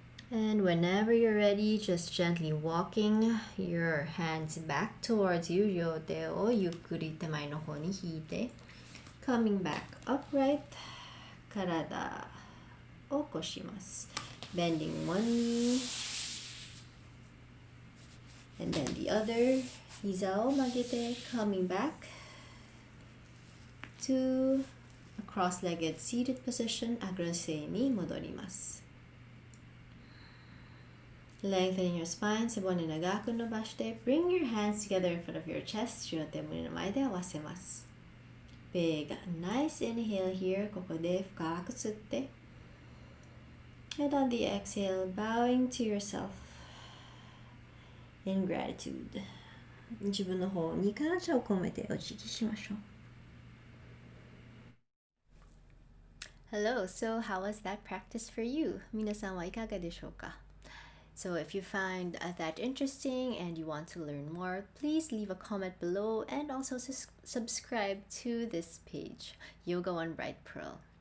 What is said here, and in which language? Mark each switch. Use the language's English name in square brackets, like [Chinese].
[English] And whenever you're ready, just gently walking your hands back towards you. [Japanese] 両手をゆっくり手前の方に引いて [English] coming back upright. [Japanese] 体を起こします。 [English] Bending one knee and then the other. [Japanese] 膝を曲げて [English] coming back to a cross-legged seated position. [Japanese] あぐら姿勢に戻ります。 [English] Lengthen your spine. [Japanese] 背骨長く伸ばして [English] bring your hands together in front of your chest. [Japanese] 両手胸の前で合わせます。 [English] Big, nice inhale here. [Japanese] ここで深く吸って。 [English] And on the exhale, bowing to yourself in gratitude. [Japanese] 自分の方に感謝を込めてお辞儀しましょう。 [English] Hello, so how was that practice for you? [Japanese] 皆さんはいかがでしょうか？ [English] So if you find that interesting and you want to learn more, please leave a comment below and also subscribe to this page, Yoga One Bright Pearl.